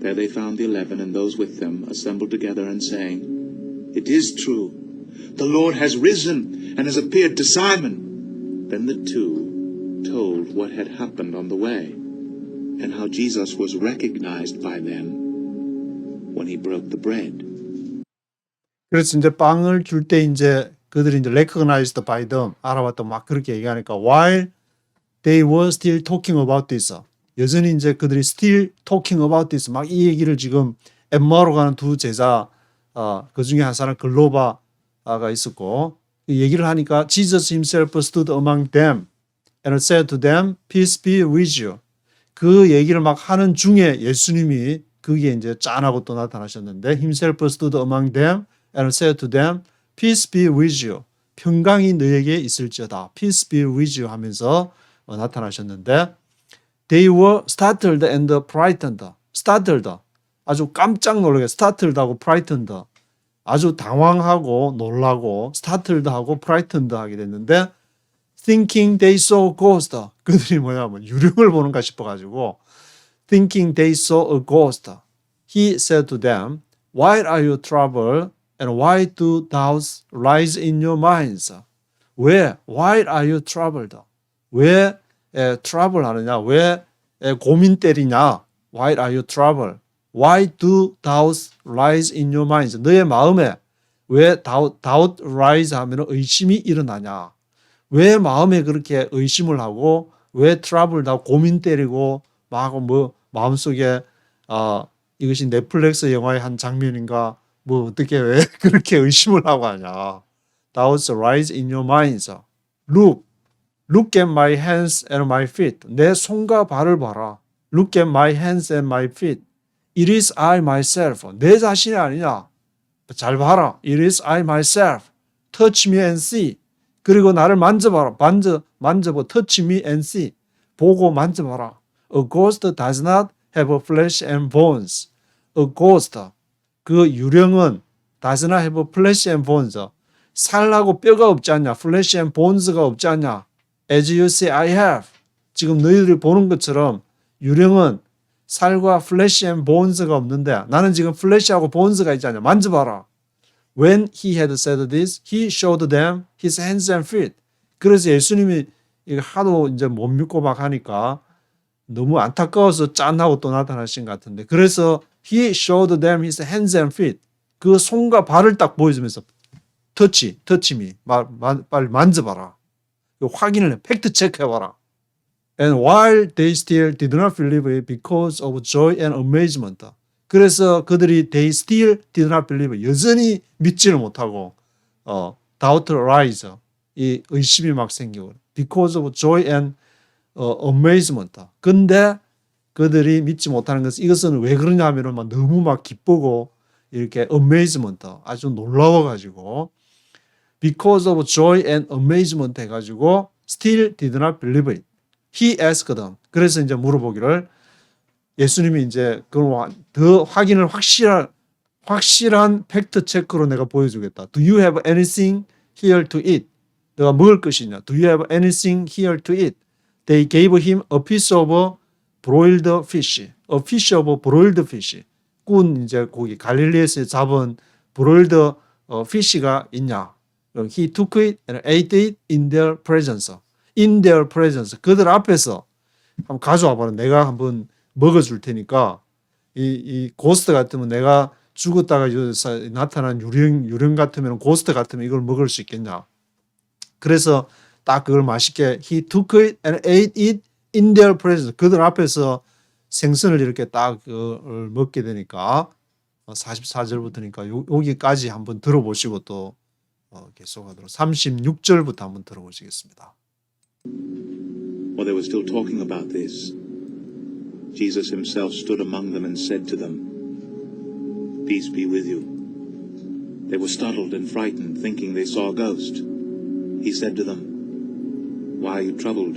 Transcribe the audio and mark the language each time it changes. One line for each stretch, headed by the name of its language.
English: There they found the 11 and those with them assembled together and saying, "It is true. The Lord has risen and has appeared to Simon." Then the two told what had happened on the way, and how Jesus was recognized by them when he broke the bread.
Korean: 그래서 이제 빵을 줄 때 이제 그들이 이제
English: recognized by them,
Korean: 알아봤다 막 그렇게 얘기하니까
English: while they were still talking about this,
Korean: 여전히 이제 그들이
English: still talking about this
Korean: 막 이 얘기를 지금 엠마오로 가는 두 제자 그 중에 한 사람 글로바가 있었고 이 얘기를 하니까
English: Jesus himself stood among them and said to them, peace be with you.
Korean: 그 얘기를 막 하는 중에 예수님이 그게 이제 짠하고 또 나타나셨는데
English: himself stood among them and said to them, peace be with you.
Korean: 평강이 너에게 있을지어다.
English: peace be with you
Korean: 하면서 나타나셨는데
English: they were startled and frightened. startled.
Korean: 아주 깜짝 놀라게 startled하고 frightened. 아주 당황하고 놀라고 startled하고 frightened 하게 됐는데
English: thinking they saw a ghost.
Korean: 그들이 뭐냐면 유령을 보는가 싶어가지고
English: thinking they saw a ghost. He said to them, why are you troubled and why do doubts rise in your minds?
Korean: 왜?
English: Why are you troubled?
Korean: 왜 trouble 하느냐? 왜 고민 때리냐?
English: Why are you troubled? Why do doubts rise in your minds?
Korean: 너의 마음에 왜
English: doubt rise
Korean: 하면 의심이 일어나냐? 왜 마음에 그렇게 의심을 하고 왜 트러블 하고 고민 때리고 막 뭐 마음속에 이것이 넷플릭스 영화의 한 장면인가 뭐 어떻게 왜 그렇게 의심을 하고 하냐?
English: Doubts rise in your minds. Look at my hands and my feet.
Korean: 내 손과 발을 봐라.
English: Look at my hands and my feet. It is I myself.
Korean: 내 자신이 아니냐? 잘 봐라.
English: It is I myself. Touch me and see.
Korean: 그리고 나를 만져봐라. 만져봐.
English: Touch me and see.
Korean: 보고 만져봐라.
English: A ghost does not have flesh and bones. A ghost.
Korean: 그 유령은
English: does not have flesh and bones.
Korean: 살하고 뼈가 없지 않냐.
English: flesh and bones
Korean: 가 없지 않냐.
English: As you say, I have.
Korean: 지금 너희들이 보는 것처럼 유령은 살과
English: flesh and bones
Korean: 가 없는데 나는 지금 flesh하고 bones가 있지 않냐. 만져봐라.
English: When he had said this, he showed them his hands and feet.
Korean: 그래서 예수님이 이거 하도 이제 못 믿고 막 하니까 너무 안타까워서 짠하고 또 나타나신 것 같은데 그래서
English: he showed them his hands and feet.
Korean: 그 손과 발을 딱 보여주면서
English: touch me.
Korean: 빨리 만져봐라. 확인을 해. 팩트 체크해봐라.
English: And while they still did not believe it because of joy and amazement.
Korean: 그래서 그들이
English: they still did not believe it.
Korean: 여전히 믿지를 못하고
English: doubt rise.
Korean: 이 의심이 막 생기고
English: because of joy and amazement.
Korean: 근데 그들이 믿지 못하는 것은 이것은 왜 그러냐 하면은 막 너무 막 기쁘고 이렇게 amazement 아주 놀라워가지고
English: because of joy and amazement
Korean: 해가지고
English: still did not believe it. He asked them.
Korean: 그래서 이제 물어보기를 예수님이 이제 더 확인을 확실한 팩트 체크로 내가 보여주겠다.
English: Do you have anything here to eat?
Korean: 내가 먹을 것이냐?
English: Do you have anything here to eat? They gave him a piece of broiled fish. A piece of broiled fish.
Korean: 군 이제 고기 갈릴리에서 잡은 broiled fish가 있냐?
English: He took it and ate it in their presence. In their presence.
Korean: 그들 앞에서 한번 가져와 봐라. 내가 한번 먹어줄 테니까 이 고스트 같으면 내가 죽었다가 나타난 유령 같으면 고스트 같으면 이걸 먹을 수 있겠냐. 그래서 딱 그걸 맛있게
English: He took it and ate it in their presence.
Korean: 그들 앞에서 생선을 이렇게 딱 먹게 되니까 44절부터니까 여기까지 한번 들어보시고 또 계속하도록 36절부터 한번 들어보시겠습니다.
English: While they were still talking about this, Jesus himself stood among them and said to them, Peace be with you. They were startled and frightened, thinking they saw a ghost. He said to them, Why are you troubled?